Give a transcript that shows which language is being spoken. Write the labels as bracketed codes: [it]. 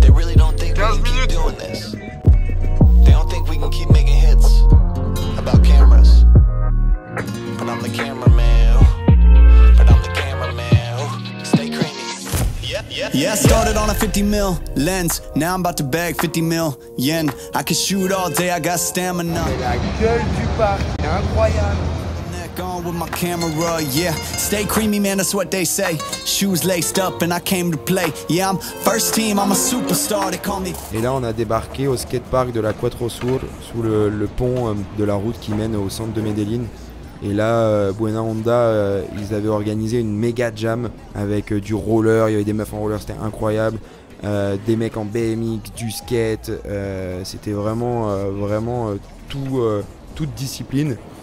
[en] They really don't think we can keep doing this. They don't think we can keep making hits about cameras. But I'm the cameraman. But I'm the cameraman. Stay creamy. Yeah, I started on a 50 mil lens. Now I'm about to bag 50 mil yen. I can shoot all day, I got stamina. [fr] La gueule du parc, incroyable. [en] On with my camera, yeah. Stay creamy, man, that's what they say. Shoes laced up and I came to play. Yeah, I'm first team, I'm a superstar, they call me. [fr] Et là, on a débarqué au skatepark de la Cuatro Sur, sous le pont de la route qui mène au centre de Medellín. Et là, Buena Onda, ils avaient organisé une méga jam avec du roller, il y avait des meufs en roller, c'était incroyable. Des mecs en BMX, du skate, c'était vraiment toute discipline.